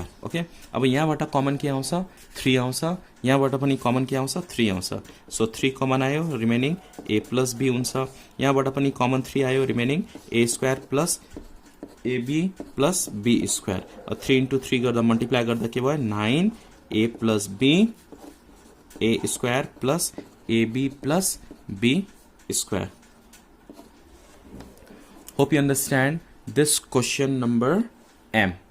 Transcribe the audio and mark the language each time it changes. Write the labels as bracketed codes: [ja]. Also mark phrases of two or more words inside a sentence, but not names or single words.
[ne] ओके अब यहाँबाट कमन के आउँछ 3 आउँछ यहाँबाट पनि कमन के आउँछ 3 आउँछ सो 3 कमन आयो [en] remaining a plus b [ne] हुन्छ यहाँबाट पनि कमन 3 आयो [en] remaining a square plus ab plus b square 3 into 3 [ne] गर्दा मल्टिप्लाई गर्दा के भयो [en] 9a plus b a square plus ab plus b square. Hope you understand this question number M.